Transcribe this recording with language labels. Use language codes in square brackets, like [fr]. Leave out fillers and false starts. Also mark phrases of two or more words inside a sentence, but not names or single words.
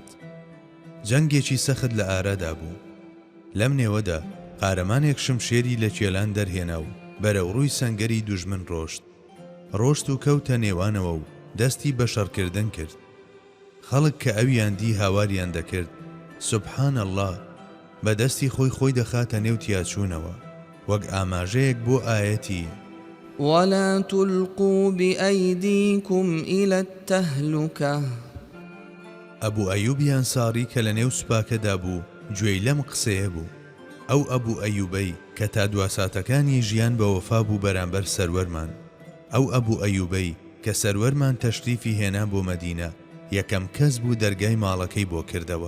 [ckb] جەنگێکی سەخت لە ئارادا بوو. لەم نێوەدا قارەمانێک شمشێری لە کێلان دەرهێنا و بەرەو ڕووی سەنگەری دوژمن ڕۆشت و کەوتە نێوانەوە و دەستی بە شەڕکردن کرد. خەڵک کە ئەویان دی هاواریان دەکرد [ar] سوبحان الله، [ckb] بە دەستی خۆی دەخاتە نێو تیاچوونەوە وەک ئاماژەیەک بۆ ئایەتی [ar] ولا تلقوا بأيديكم إلى التهلكة. [ckb] ئەبوو ئەیوبی ئەنساری کە لە نێو سوپاکەدا بوو گوێی لەم قسەیە بوو. ئەو ئەبوو ئەیوبەی کە تا دواساتەکانی ژیان بە وەفا بوو بەرامبەر سەروەرمان. ئەو ئەبوو ئەیوبەی کە سەروەرمان تەشریفی هێنا بۆ مەدینە یەکەم کەس بوو دەرگای ماڵەکەی بۆ کردەوە.